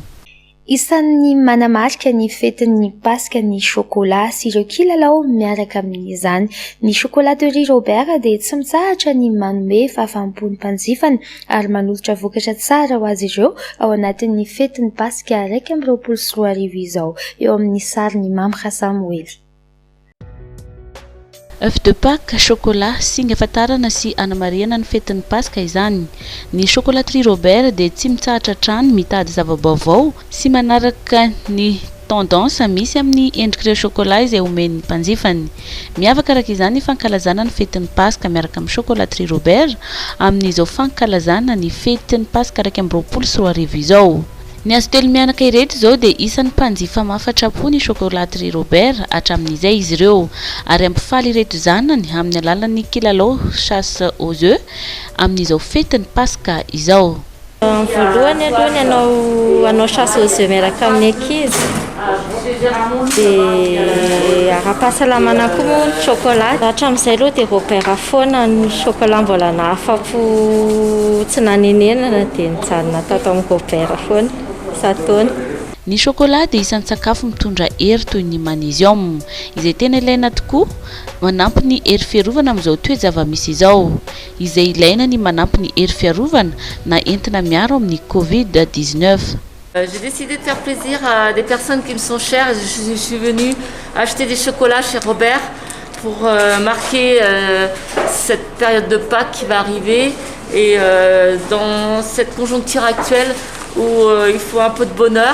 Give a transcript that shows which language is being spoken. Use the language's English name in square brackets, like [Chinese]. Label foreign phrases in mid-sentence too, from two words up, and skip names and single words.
[Malagasy] Isan'ny manamarika ny fetin'ny Paska ny chocolat sy ireo kilalao miaraka amin'izany. Ny chocolaterie Robert dia tsy mitsahatra ny manome fahafahampon'ny mpanjifany ary manolotra vokatra tsara ho azy ireo ao anatin'ny fetin'ny Paska 2024 izao. Eo amin'ny sariny Mamra Samuely. [French] Œuf de Pâques, chocolat, [Malagasy] singa fatarana sy anamariana ny fetin'ny Paska izany. Ny chocolaterie Robert dia tsy mitsahatra trano mitady zava-baovao sy manaraka ny tendance misy amin'ny endrik'ireo chocolat izay omen'ny mpanjifany. Miavaka araka izany ny fankalazana ny fetin'ny Paska miaraka amin'ny chocolaterie Robert amin'izao fankalazana ny fetin'ny Paska 2024 izao. Ny azo telo mianaka ireto izao dia isan'ny mpanjifa mahafatrapo ny chocolaterie Robert hatramin'izay izy ireo ary ampifaly ireto zanany amin'ny alalan'ny kilalao [French] chasse aux œufs [Malagasy] amin'izao fetin'ny Paska izao. Voalohany aloha ny anao [French] chasse aux œufs [Malagasy] miaraka amin'ny ankizy dia ara-pahasalamana koa moa ny chocolat hatramin'izay aloha dia Robert foana ny chocolat mbola nahafapo tsy nanenenana dia nijanona tato amin'ny Robert foana isataona. Ny chocolat dia isan'ny sakafo mitondra hery toy ny magnesium izay tena ilaina tokoa manampy ny hery fiarovana amin'izao toe-javamisy izao izay ilaina ny manampy ny hery fiarovana na entina miaro amin'ny Covid-19. [French] J'ai décidé de faire plaisir à des personnes qui me sont chères. Je suis venue acheter des chocolats chez Robert pour marquer cette période de Pâques qui va arriver et dans cette conjoncture actuelle où il faut un peu de bonheur.